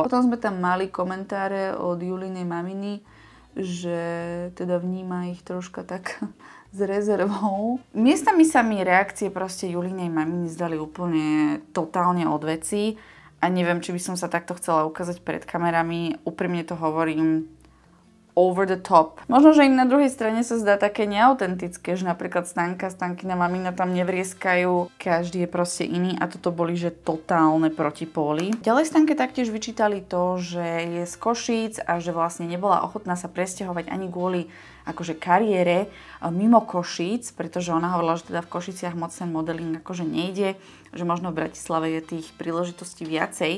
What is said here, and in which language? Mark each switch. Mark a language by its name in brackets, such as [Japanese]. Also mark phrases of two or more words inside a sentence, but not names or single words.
[Slovak] Potom sme tam mali komentáre od Julinej maminy, že teda vníma ich troška tak s rezervou. Miestami sa mi reakcie proste Julinej maminy zdali úplne totálne od veci. A neviem, či by som sa takto chcela ukázať pred kamerami. Úprimne to hovorím, [English] over the top. [Slovak] Možno, že im na druhej strane sa zdá také neautentické, že napríklad Stankina mamina tam nevrieskajú, každý je proste iný a toto boli, že totálne protipóly. Ďalej Stanke taktiež vyčítali to, že je z Košíc a že vlastne nebola ochotná sa presťahovať ani kvôli akože kariére mimo Košíc, pretože ona hovorila, že teda v Košiciach moc ten modeling akože nejde, že možno v Bratislave je tých príležitostí viacej.